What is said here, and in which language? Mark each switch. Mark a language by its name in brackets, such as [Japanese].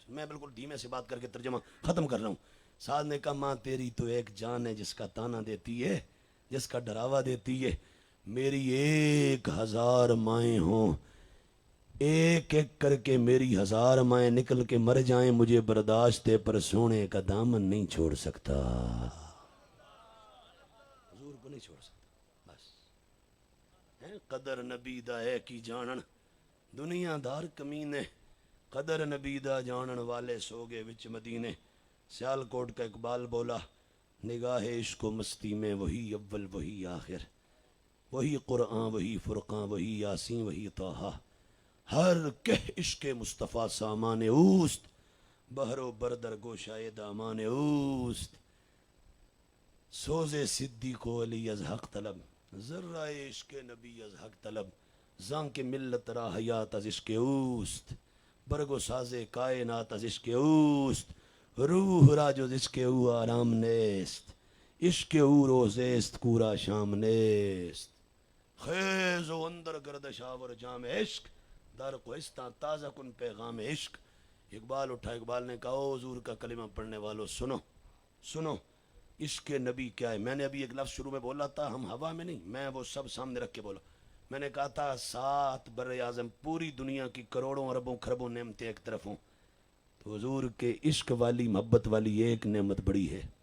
[Urdu] میں بالکل دھیمے سے بات کر کے ترجمہ ختم کر رہا ہوں. سعد نے کہا ماں تیری تو ایک جان ہے جس کا تانا دیتی ہے, جس کا ڈراوا دیتی ہے. میری 1000 مائیں ہوں, ایک ایک کر کے میری 1000 مائیں نکل کے مر جائیں, مجھے برداشت ہے پر سونے کا دامن نہیں چھوڑ سکتا, حضور کو نہیں چھوڑ سکتا. [Punjabi] بس قدر نبی دا ہے کی جانن دنیا دار کمینے, قدر نبی دا جانن والے سوگے وچ مدینے. [Urdu] سیالکوٹ کا اقبال بولا نگاہ عشق و مستی میں وہی اول وہی آخر, وہی قرآن وہی فرقان وہی یاسین وہی طٰہٰ, [Persian] ہر کہ عشق مصطفیٰ سامان اوست, بحر و بردر گوشائے دامان اوست. سوز صدیق و علی از حق طلب, ذرہ عشق نبی از حق طلب, زان کے ملت را حیات از عشق اوست, برگ و ساز کائنات از عشق اوست, روح را جو عشق او آرام نیست, عشق او روزیست کورا شام نیست. خیز و اندر گردش آور جام عشق, در کوہستان تازہ کن پیغام عشق. [Urdu] اقبال اٹھا, اقبال نے کہا او حضور کا کلمہ پڑھنے والو سنو عشق نبی کیا ہے. میں نے ابھی ایک لفظ شروع میں بولا تھا, ہم ہوا میں نہیں, میں وہ سب سامنے رکھ کے بولا. میں نے کہا تھا 7 بر اعظم پوری دنیا کی کروڑوں اربوں خربوں نعمتیں ایک طرف ہوں, تو حضور کے عشق والی محبت والی ایک نعمت بڑی ہے.